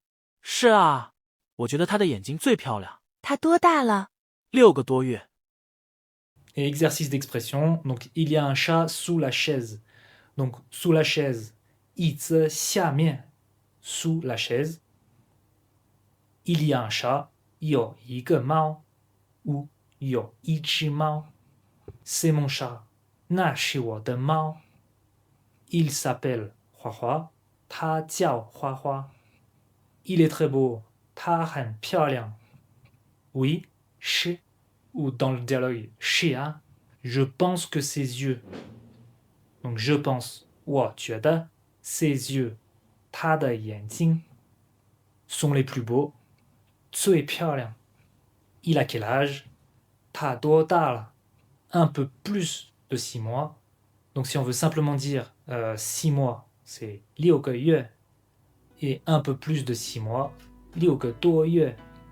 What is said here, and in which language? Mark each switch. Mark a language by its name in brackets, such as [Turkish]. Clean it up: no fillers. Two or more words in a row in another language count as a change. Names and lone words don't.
[Chinese] 是啊，我觉得它的眼睛最漂亮。它多大了？ 6个多月。 [French] Et exercice d'expression, donc il y a un chat sous la chaise. Donc sous la chaise, [Chinese] 椅子下面 [French] sous la chaise. Il y a un chat, [Chinese] 有一个猫 ou 有一只猫. [French] C'est mon chat, [Chinese] 那是我的猫. [French] Il s'appelle 花花, [Chinese] 他叫花花. [French] Il est très beau, [Chinese] 他很漂亮. [French] Oui, 是 ou dans le dialogue 是啊, je pense que ses yeux. Donc je pense, [Chinese] 我觉得 [French] ses yeux, [Chinese] 他的眼睛 [French] sont les plus beaux. [Chinese] 最漂亮. [French] Il a quel âge? [Chinese] 他多大了? [French] Un peu plus de 6 mois. Donc si on veut simplement dire 6 mois, c'est 6个月 et un peu plus de 6 mois, [Chinese] 6个多月